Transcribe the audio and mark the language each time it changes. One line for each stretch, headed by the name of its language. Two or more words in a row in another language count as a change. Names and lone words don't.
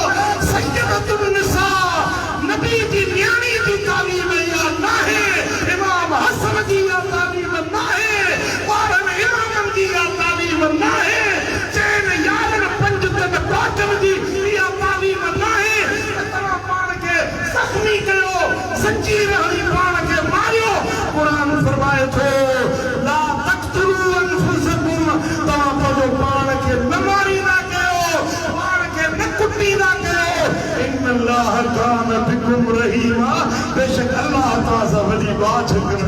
Sindhi: सय्यदतुन निसा नबी जी न्याणी जी तालीम इहा न आहे, इमाम हसन जी इहा तालीम न आहे, ॿारनि इमामनि जी इहा तालीम न आहे, चइनि यारनि पंज तन ॾोटनि जी इहा तालीम न आहे। तव्हां पाण खे ज़ख़्मी कयो, संजीर हणी पाण खे मारियो। क़ुरान फरमाए थो
Arabic: لا تقتلوا أنفسكم,
Sindhi: तव्हां पंहिंजो पाण खे न मारींदा कयो, पाण खे न कुटींदा कयो।
Arabic: إن الله كان بكم رحيما,
Sindhi: बेशक अल्लाह तव्हां सां वॾी बाछ करे।